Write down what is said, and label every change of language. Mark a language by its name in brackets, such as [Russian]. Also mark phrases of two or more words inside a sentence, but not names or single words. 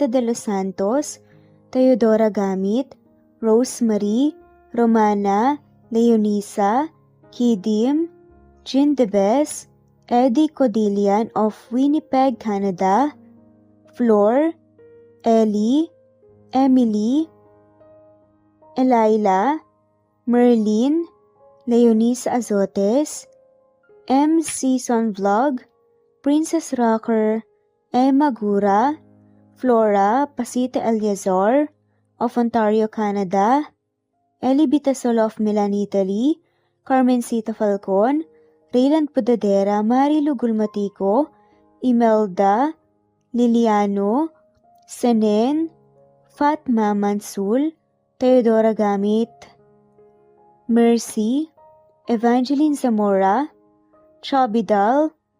[English] de los Santos, Teodora Gamit, Rosemary, Romana, Leonisa, Kidim, Jean Debes, Eddie Codillian of Winnipeg, Canada, Flor, Ellie, Emily, Elila, Merlin, Leonisa Azotes, M. Season Vlog, Princess Rocker, Emma Gura, Flora Pasita Eliazar of Ontario, Canada, Ellie Bitasolo of Milan, Italy, Carmencita Falcon, Rayland Pudadera, Marilu Gulmatico, Imelda, Liliano, Senen, Fatma Mansul, Teodora Gamit, Mercy, Evangeline Zamora, Chabidal,